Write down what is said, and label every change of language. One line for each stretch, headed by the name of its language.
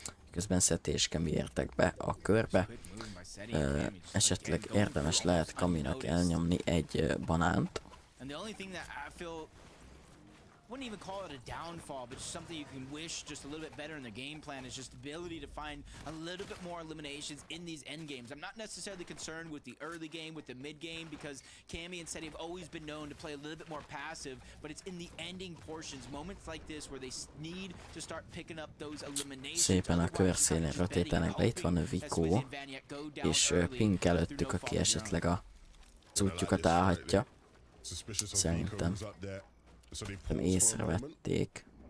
Hungarian: Közben Szeti és Kemi értek be a körbe, esetleg érdemes lehet Kaminak elnyomni egy banánt.
English: And the only thing that I feel, wouldn't even call it a downfall, but just something you can wish just a little bit better in the game plan is just the ability to find a little bit more eliminations in these end games. I'm not necessarily concerned with the early game, with the mid game, because Cammy and Seti have always been known to play a little bit more passive, but it's in the ending portions, moments like this where they need to start picking up those eliminations.
Hungarian: Szépen a körszélén rotételnek be, itt van a Vico, és Pink előttük, aki esetleg a útjukat állhatja. Szerintem észrevették.